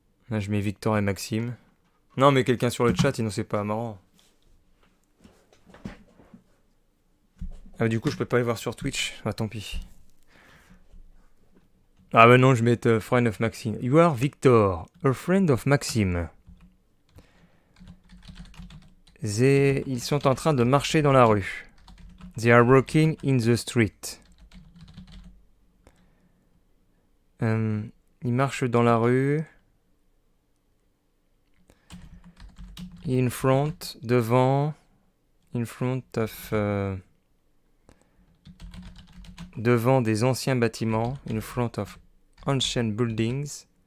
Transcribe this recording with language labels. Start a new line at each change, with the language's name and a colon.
French: Là, je mets Victor et Maxime. Non, mais quelqu'un sur le chat, sinon c'est pas marrant. Ah, du coup, je peux pas les voir sur Twitch. Ah, tant pis. Ah bah non, je vais mettre
English: friend of Maxime. You are Victor, a friend of Maxime.
French: Ils sont en train de marcher dans la rue.
English: They are walking in the street.
French: Ils marchent dans la rue.
English: In front,
French: devant.
English: In front of...
French: devant des anciens bâtiments.
English: In front of ancient buildings.